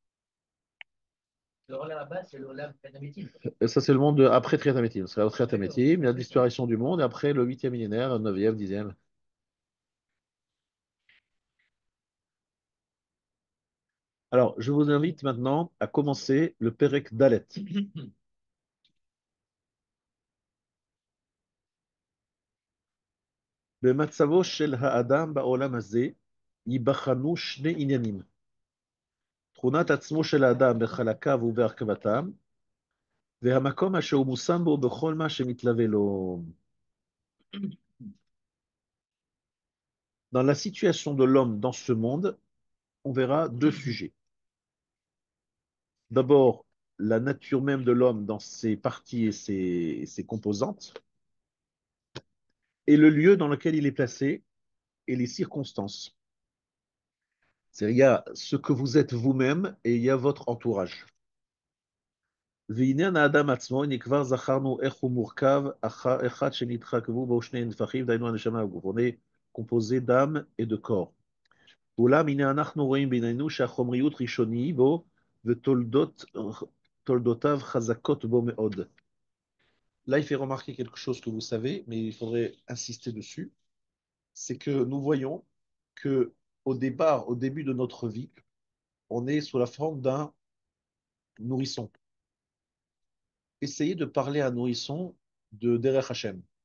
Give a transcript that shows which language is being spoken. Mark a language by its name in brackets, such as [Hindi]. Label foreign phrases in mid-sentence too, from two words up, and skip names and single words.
[French] Le relais là-bas, c'est le relais pédamétique. Et ça, c'est le monde après Triatamétim. C'est après Triatamétim, la disparition du monde, et après le huitième millénaire, neuvième, dixième. Alors, je vous invite maintenant à commencer le [Hebrew] פרק דלת. במצבו של האדם בעולם הזה ייבחנו שני עניינים. תכונת עצמו של האדם בחלקיו ובהרכבתם, והמקום אשר הוא מושם בו בכל מה שמתלווה לו. [French] Dans la situation de l'homme dans ce monde, on verra deux sujets. D'abord, la nature même de l'homme dans ses parties et ses composantes, et le lieu dans lequel il est placé et les circonstances. C'est-à-dire, il y a ce que vous êtes vous-même et il y a votre entourage. [Hebrew] ועניין האדם עצמו, הנה כבר זכרנו איך הוא מורכב, אחד שנתחכבו בו שני נפחים, דהיינו הנשמה והגוף. [French] On est composé d'âme et de corps. [Hebrew] אולם הנה אנחנו רואים בעינינו שהחומריות ראשוני בו ותולדותיו חזקות בו מאוד. [French] Là, il fait remarquer quelque chose que vous savez, mais il faudrait insister dessus. C'est que nous voyons que au départ, au début de notre vie, on est sous la forme d'un nourrisson. Essayez de parler à un nourrisson de Derech Hashem.